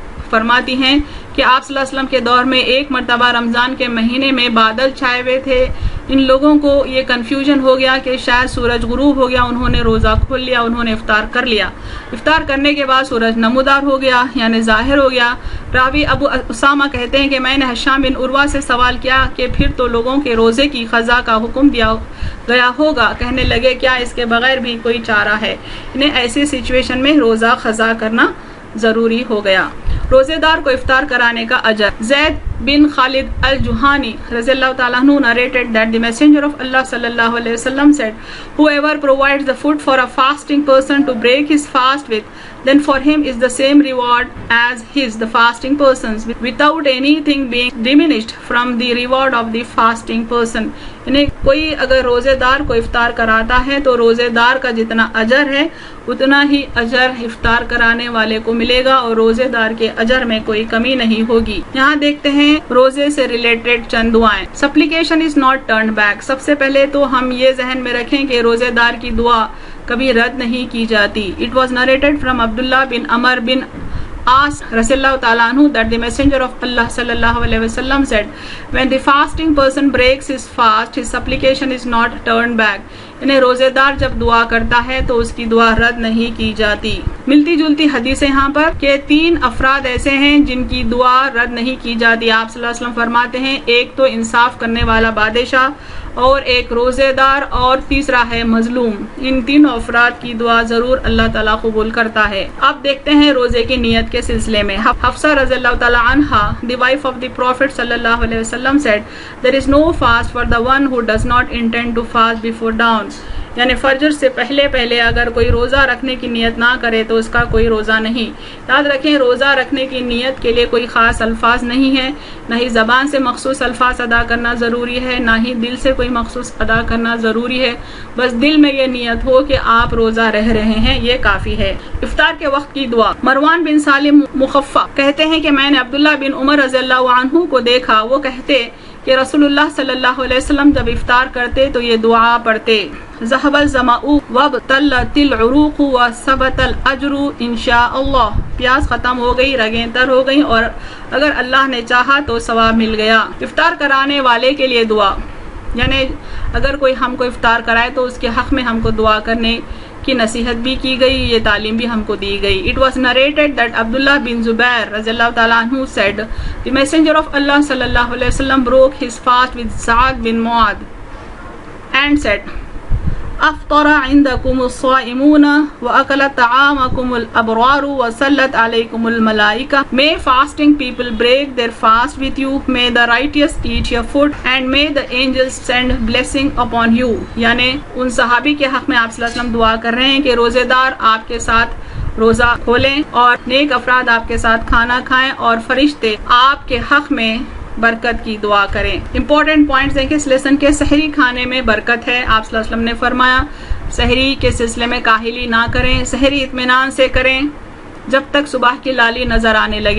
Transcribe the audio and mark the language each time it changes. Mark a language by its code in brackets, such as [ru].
[ur] فرماتی ہیں کہ آپ صلی اللہ علیہ وسلم کے دور میں ایک مرتبہ رمضان کے مہینے میں بادل چھائے ہوئے تھے، ان لوگوں کو یہ کنفیوژن ہو گیا کہ شاید سورج غروب ہو گیا، انہوں نے روزہ کھول لیا، انہوں نے افطار کر لیا، افطار کرنے کے بعد سورج نمودار ہو گیا یعنی ظاہر ہو گیا۔ راوی ابو اسامہ کہتے ہیں کہ میں نے ہشام بن عروہ سے سوال کیا کہ پھر تو لوگوں کے روزے کی قضا کا حکم دیا گیا ہوگا، کہنے لگے کیا اس کے بغیر بھی کوئی چارہ ہے، انہیں ایسی سچویشن میں روزہ قضا کرنا ضروری ہو گیا۔ روزے دار کو افطار کرانے کا اجر۔ زید [en] bin Khalid al-Juhani Raziyallahu ta'ala anhu narrated that the Messenger of Allah sallallahu alaihi wasallam said, whoever provides the food for a fasting person to break his fast with, then for him is the same reward as the fasting person's, without anything being diminished from the reward of the fasting person. [ur] یعنی کوئی اگر روزے دار کو افطار کراتا ہے تو روزے دار کا جتنا اجر ہے اتنا ہی اجر افطار کرانے والے کو ملے گا اور روزے دار کے اجر میں کوئی کمی نہیں ہوگی. یہاں دیکھتے ہیں روزے سے ریلیٹڈ چند دعائیں. [en] Supplication is not turned back. [ur] سب سے پہلے تو ہم یہ ذہن میں رکھیں کہ روزے دار کی دعا کبھی رد نہیں کی جاتی. [en] It was narrated from Abdullah bin Umar bin Aas رضی اللہ تعالیٰ عنہ that the messenger of Allah sallallahu alaihi wasallam said, when the fasting person breaks his fast, his supplication is not turned back. [ur] یعنی روزے دار جب دعا کرتا ہے تو اس کی دعا رد نہیں کی جاتی. ملتی جلتی حدیث ہے یہاں پر کہ 3 افراد ایسے ہیں جن کی دعا رد نہیں کی جاتی. آپ صلی اللہ علیہ وسلم فرماتے ہیں ایک تو انصاف کرنے والا بادشاہ, اور ایک روزے دار, اور تیسرا ہے مظلوم. ان تینوں افراد کی دعا ضرور اللہ تعالیٰ قبول کرتا ہے. اب دیکھتے ہیں روزے کی نیت کے سلسلے میں. [en] Hafsa رضی اللہ تعالیٰ عنہا the wife of the Prophet sallallahu alaihi wasallam said, there is no fast for the one who does not intend to fast before dawn. [ur] یعنی فجر سے پہلے اگر کوئی روزہ رکھنے کی نیت نہ کرے تو اس کا کوئی روزہ نہیں. یاد رکھیں روزہ رکھنے کی نیت کے لیے کوئی خاص الفاظ نہیں ہے, نہ ہی زبان سے مخصوص الفاظ ادا کرنا ضروری ہے, نہ ہی دل سے کوئی مخصوص ادا کرنا ضروری ہے. بس دل میں یہ نیت ہو کہ آپ روزہ رہ رہے ہیں, یہ کافی ہے. افطار کے وقت کی دعا. مروان بن سالم مخفع کہتے ہیں کہ میں نے عبداللہ بن عمر رضی اللہ عنہ کو دیکھا, وہ کہتے کہ رسول اللہ صلی اللہ علیہ وسلم جب افطار کرتے تو یہ دعا پڑھتے, [ar] ذهب الظمأ وابتلت العروق وثبت الاجر انشاء اللہ. [ur] پیاس ختم ہو گئی, رگیں تر ہو گئیں, اور اگر اللہ نے چاہا تو ثواب مل گیا. افطار کرانے والے کے لیے دعا. یعنی اگر کوئی ہم کو افطار کرائے تو اس کے حق میں ہم کو دعا کرنے کی نصیحت بھی کی گئی, یہ تعلیم بھی ہم کو دی گئی. [en] It was narrated that Abdullah bin Zubair رضی اللہ تعالیٰ عنہ said, the messenger of Allah sallallahu alaihi wasallam broke his fast with Sa'ad bin Mu'adh and said, [ar] أفطر عندكم الصائمون وأكل طعامكم الأبرار وصلت عليكم الملائكة. [en] May fasting people break their fast with you, may the righteous eat your food, and may the angels send blessing upon you. [ur] یعنی ان صحابی کے حق میں آپ صلی اللہ علیہ وسلم دعا کر رہے ہیں کہ روزے دار آپ کے ساتھ روزہ کھولیں اور نیک افراد آپ کے ساتھ کھانا کھائیں اور فرشتے آپ کے حق میں برکت کی دعا کریں. امپورٹنٹ پوائنٹس ہیں کہ اس لیسن کے سحری کھانے میں برکت ہے. آپ صلی اللہ علیہ وسلم نے فرمایا سحری کے سلسلے میں کاہلی نہ کریں, سحری اطمینان سے کریں جب تک صبح کی لالی نظر آنے لگے.